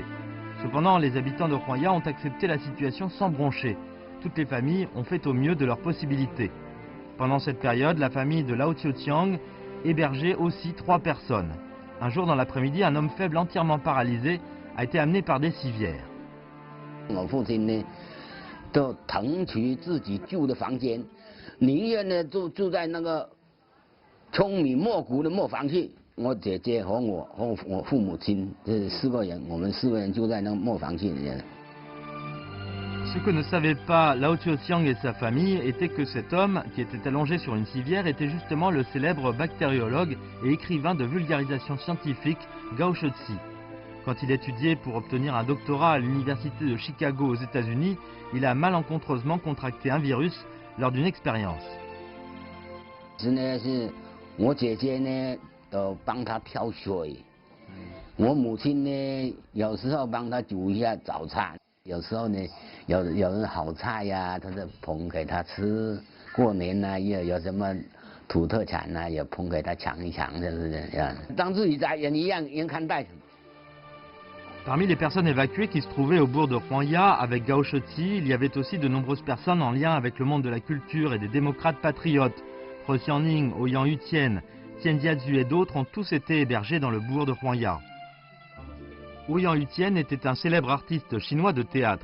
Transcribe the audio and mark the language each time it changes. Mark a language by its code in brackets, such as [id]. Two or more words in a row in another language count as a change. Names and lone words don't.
[fr] Cependant, les habitants de Huangya ont accepté la situation sans broncher. Toutes les familles ont fait au mieux de leurs possibilités. Pendant cette période, la famille de Lao Tiotiang hébergeait aussi 3 personnes. Un jour dans l'après-midi, un homme faible entièrement paralysé a été amené par des civières. [zh] 我父亲呢，就腾出自己住的房间，宁愿呢住在那个聪明莫谷的磨坊去。我姐姐和我父母亲这4个人，我们4个人住在那个磨坊去。 [fr] Ce que ne savait pas Lao Tiotiang et sa famille était que cet homme, qui était allongé sur une civière, était justement le célèbre bactériologue et écrivain de vulgarisation scientifique Gao Shotzi. Quand il étudiait pour obtenir un doctorat à l'université de Chicago aux États-Unis, il a malencontreusement contracté un virus lors d'une expérience. [zh] 我姐姐呢，帮他挑水，我母亲呢，有时候帮他煮一下早餐。有时候呢，有人好菜呀、他就捧给他吃。过年呢，有什么土特产呢，也捧给他尝一尝，就是这样，当自己家人一样看待。 [fr] Parmi les personnes évacuées qui se trouvaient au bourg de Huangya avec Gao Sheti, il y avait aussi de nombreuses personnes en lien avec le monde de la culture et des démocrates patriotes. He Xianning, Ouyang Yutian, Tian Jiazu et d'autres ont tous été hébergés dans le bourg de Huangya. Ouyang Yutian était un célèbre artiste chinois de théâtre.